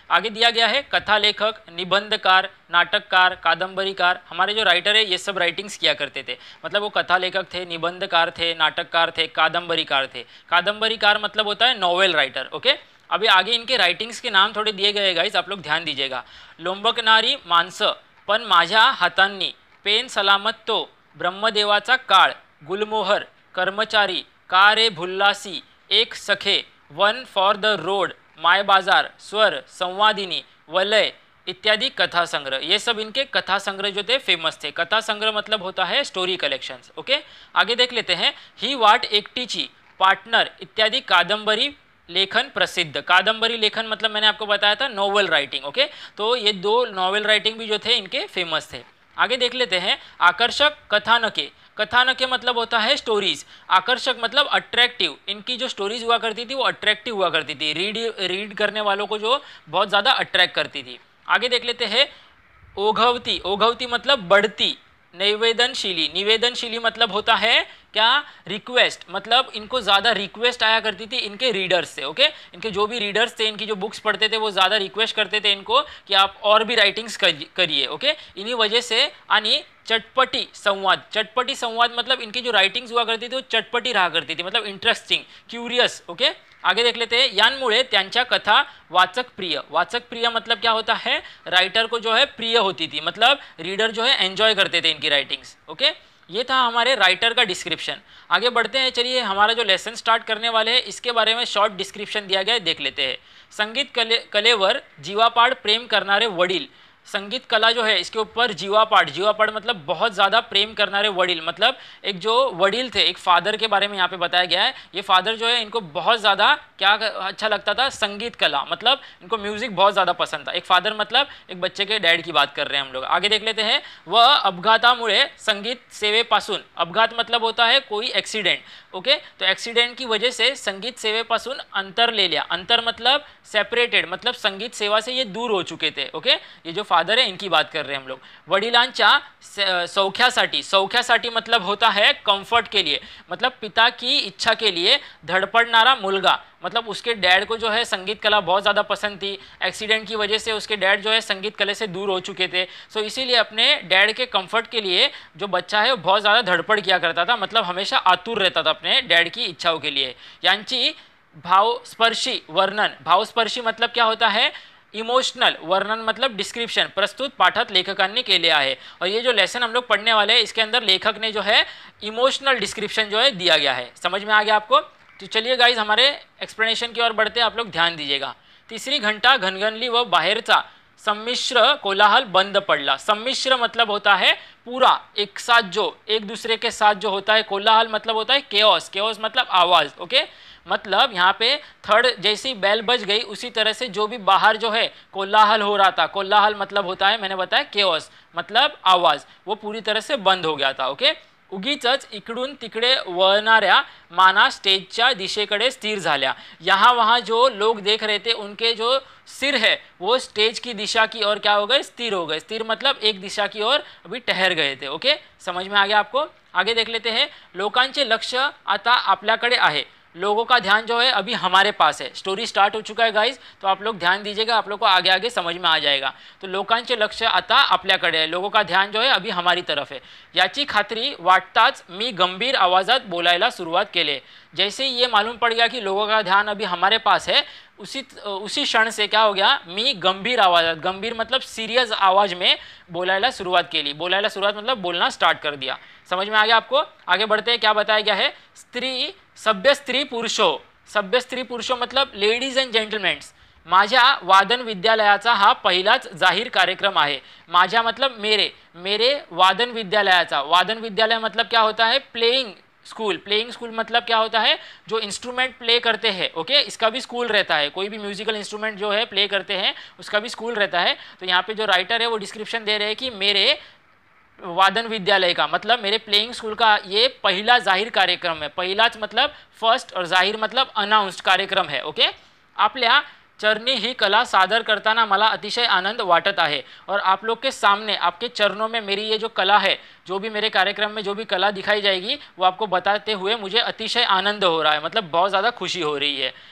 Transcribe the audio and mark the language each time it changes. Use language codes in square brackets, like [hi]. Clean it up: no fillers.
[hi] आगे दिया गया है कथा लेखक, निबंधकार, नाटककार, कादम्बरीकार। हमारे जो राइटर है ये सब राइटिंग्स किया करते थे, मतलब वो कथा लेखक थे, निबंधकार थे, नाटककार थे, कादम्बरीकार थे। कादम्बरीकार मतलब होता है नॉवेल राइटर। ओके, अभी आगे इनके राइटिंग्स के नाम थोड़े दिए गए गाइस, आप लोग ध्यान दीजिएगा। [mr] लोंबकणारी माणसं पण माझ्या हातांनी, पेन सलामत तो, ब्रह्मदेवाचा काळ, गुलमोहर, कर्मचारी, का रे भुल्लासी, एक सखे, वन फॉर द रोड, माय बाजार, स्वर, संवादिनी, वलय इत्यादि कथा संग्रह। [hi] ये सब इनके कथा संग्रह जो थे फेमस थे। कथा संग्रह मतलब होता है स्टोरी कलेक्शंस। ओके, आगे देख लेते हैं। [mr] ही वाट एकटीची, पार्टनर इत्यादि कादंबरी लेखन प्रसिद्ध। [hi] कादंबरी लेखन मतलब मैंने आपको बताया था नॉवेल राइटिंग। ओके, तो ये दो नॉवेल राइटिंग भी जो थे इनके फेमस थे। आगे देख लेते हैं। आकर्षक कथानके। कथानके मतलब होता है स्टोरीज। आकर्षक मतलब अट्रैक्टिव। इनकी जो स्टोरीज हुआ करती थी वो अट्रैक्टिव हुआ करती थी, रीड करने वालों को जो बहुत ज़्यादा अट्रैक्ट करती थी। आगे देख लेते हैं। ओघवती। ओघवती मतलब बढ़ती। निवेदनशीली। निवेदनशीली मतलब होता है क्या? रिक्वेस्ट। मतलब इनको ज़्यादा रिक्वेस्ट आया करती थी इनके रीडर्स से। ओके, इनके जो भी रीडर्स थे, इनकी जो बुक्स पढ़ते थे वो ज़्यादा रिक्वेस्ट करते थे इनको कि आप और भी राइटिंग्स करिए। ओके, इन्हीं वजह से। आणि चटपटी संवाद। चटपटी संवाद मतलब इनकी जो राइटिंग्स हुआ करती थी वो चटपटी रहा करती थी, मतलब इंटरेस्टिंग, क्यूरियस। ओके, आगे देख लेते हैं। [mr] यांमुळे त्यांच्या कथा वाचक प्रिय। [hi] वाचक प्रिय मतलब क्या होता है? राइटर को जो है प्रिय होती थी, मतलब रीडर जो है एंजॉय करते थे इनकी राइटिंग्स। ओके, ये था हमारे राइटर का डिस्क्रिप्शन। आगे बढ़ते हैं। चलिए, हमारा जो लेसन स्टार्ट करने वाले हैं इसके बारे में शॉर्ट डिस्क्रिप्शन दिया गया है, देख लेते हैं। [mr] संगीत कलेवर जीवापाड प्रेम करणारे वडील। [hi] संगीत कला जो है इसके ऊपर जीवापाड। जीवापाड मतलब बहुत ज़्यादा प्रेम करनारे वडील, मतलब एक जो वडील थे, एक फादर के बारे में यहाँ पे बताया गया है। ये फादर जो है इनको बहुत ज़्यादा क्या अच्छा लगता था? संगीत कला, मतलब इनको म्यूज़िक बहुत ज़्यादा पसंद था। एक फादर मतलब एक बच्चे के डैड की बात कर रहे हैं हम लोग। आगे देख लेते हैं। [mr] वह अपघातामुळे संगीत सेवेपासून। [hi] अपघात मतलब होता है कोई एक्सीडेंट। ओके, तो एक्सीडेंट की वजह से संगीत सेवेपासून अंतर ले लिया। अंतर मतलब सेपरेटेड, मतलब संगीत सेवा से ये दूर हो चुके थे। ओके, ये जो फादर है इनकी बात कर रहे हैं हम लोग। [mr] वडिलांच्या सौख्यासाठी। [hi] सौख्यासाठी मतलब होता है कंफर्ट के लिए, मतलब पिता की इच्छा के लिए धड़पड़नारा मुलगा, मतलब उसके डैड को जो है संगीत कला बहुत ज़्यादा पसंद थी। एक्सीडेंट की वजह से उसके डैड जो है संगीत कला से दूर हो चुके थे। सो इसीलिए अपने डैड के कंफर्ट के लिए जो बच्चा है वो बहुत ज़्यादा धड़पड़ किया करता था, मतलब हमेशा आतुर रहता था अपने डैड की इच्छाओं के लिए। [mr] यांची भावस्पर्शी वर्णन। [hi] भावस्पर्शी मतलब क्या होता है? [en] Emotional. [mr] वर्णन मतलब डिस्क्रिप्शन प्रस्तुत पाठात लेखकांनी केले आहे। [hi] और ये जो लेसन हम लोग पढ़ने वाले हैं इसके अंदर लेखक ने जो है इमोशनल डिस्क्रिप्शन जो है दिया गया है। समझ में आ गया आपको? तो चलिए गाइज, हमारे एक्सप्लेनेशन की ओर बढ़ते हैं, आप लोग ध्यान दीजिएगा। [mr] तिसरी घंटा घनघनली व बाहेरचा संमिश्र कोलाहल बंद पड़ला। [hi] सम्मिश्र मतलब होता है पूरा एक साथ, जो एक दूसरे के साथ जो होता है। कोलाहल मतलब होता है केओस। केओस मतलब आवाज़। ओके, मतलब यहाँ पे थर्ड जैसी बेल बज गई उसी तरह से जो भी बाहर जो है कोलाहल हो रहा था। कोलाहल मतलब होता है, मैंने बताया केओस मतलब आवाज़, वो पूरी तरह से बंद हो गया था। [mr] ओके, उगीचच इकडून तिकडे वळणाऱ्या माना स्टेजच्या दिशेकडे स्थिर झाल्या। [hi] यहाँ वहाँ जो लोग देख रहे थे उनके जो सिर है वो स्टेज की दिशा की ओर क्या हो गए? स्थिर हो गए। स्थिर मतलब एक दिशा की ओर अभी ठहर गए थे। ओके, समझ में आ गया आपको? आगे देख लेते हैं। [mr] लोकांचे लक्ष आता आपल्याकडे आहे। [hi] लोगों का ध्यान जो है अभी हमारे पास है। स्टोरी स्टार्ट हो चुका है गाइज, तो आप लोग ध्यान दीजिएगा, आप लोग को आगे आगे समझ में आ जाएगा। [mr] तो लोकांचे लक्ष आता आपल्याकडे आहे। [hi] लोगों का ध्यान जो है अभी हमारी तरफ है। [mr] याची खात्री वाटताच मी गंभीर आवाज़ात बोलायला सुरुवात केली। [hi] जैसे ही ये मालूम पड़ गया कि लोगों का ध्यान अभी हमारे पास है, उसी क्षण से क्या हो गया? [mr] मी गंभीर आवाज़ात। [hi] गंभीर मतलब सीरियस आवाज़ में [mr] बोलायला सुरुवात केली। [hi] बोलायला सुरुवात मतलब बोलना स्टार्ट कर दिया। समझ में आ गया आपको? आगे बढ़ते हैं। क्या बताया गया है? सभ्य स्त्री पुरुषों। सभ्य स्त्री पुरुषों मतलब लेडीज एंड जेंटलमैन्स। [mr] माझ्या वादन विद्यालयाचा हा पहिलाच जाहीर कार्यक्रम आहे। [hi] माझ्या मतलब मेरे, मेरे वादन विद्यालयाचा, वादन विद्यालय मतलब क्या होता है, प्लेइंग स्कूल। प्लेइंग स्कूल मतलब क्या होता है, जो इंस्ट्रूमेंट प्ले करते हैं, ओके, इसका भी स्कूल रहता है। कोई भी म्यूजिकल इंस्ट्रूमेंट जो है प्ले करते हैं उसका भी स्कूल रहता है। तो यहाँ पे जो राइटर है वो डिस्क्रिप्शन दे रहे हैं कि मेरे वादन विद्यालय का मतलब मेरे प्लेइंग स्कूल का ये पहला जाहीर कार्यक्रम है। पहिलाच मतलब फर्स्ट और जाहीर मतलब अनाउंस्ड कार्यक्रम है। [mr] ओके, आपल्या चरणी ही कला सादर करताना मला अतिशय आनंद वाटत आहे। [hi] और आप लोग के सामने आपके चरणों में मेरी ये जो कला है, जो भी मेरे कार्यक्रम में जो भी कला दिखाई जाएगी वो आपको बताते हुए मुझे अतिशय आनंद हो रहा है, मतलब बहुत ज़्यादा खुशी हो रही है।